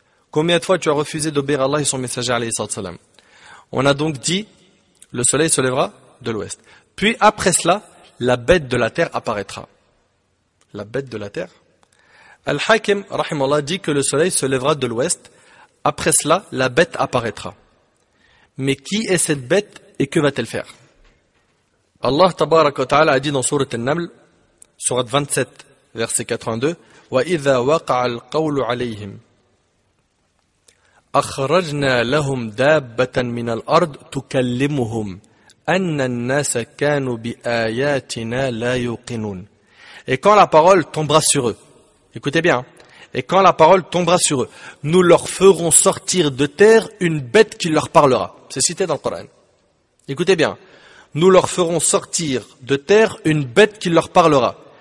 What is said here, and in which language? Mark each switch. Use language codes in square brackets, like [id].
[fr] Combien de fois tu as refusé d'obéir à Allah et son messager alayhi salam? On a donc dit, le soleil se lèvera de l'ouest. Puis après cela, la bête de la terre apparaîtra. La bête de la terre. Al-Hakim, rahimallah, dit que le soleil se lèvera de l'ouest. Après cela, la bête apparaîtra. Mais qui est cette bête et que va-t-elle faire? Allah tabaraka wa ta'ala a dit dans sourate An-Naml, sourate 27, verset 82, [ar] وَإِذَا وَقَعَ الْقَوْلُ عَلَيْهِمْ أَخْرَجْنَا لَهُمْ دَابَّةً مِنَ الْأَرْضِ تُكَلِّمُهُمْ أَنَّ النَّاسَ كَانُوا بِآيَاتِنَا لَا يُوقِنُونَ. [fr] Et quand la parole tombera sur eux, écoutez bien, et quand la parole tombera sur eux, nous leur ferons sortir de terre une bête qui leur parlera. C'est cité dans le Coran. Écoutez bien, nous leur ferons sortir de terre une bête qui leur parlera.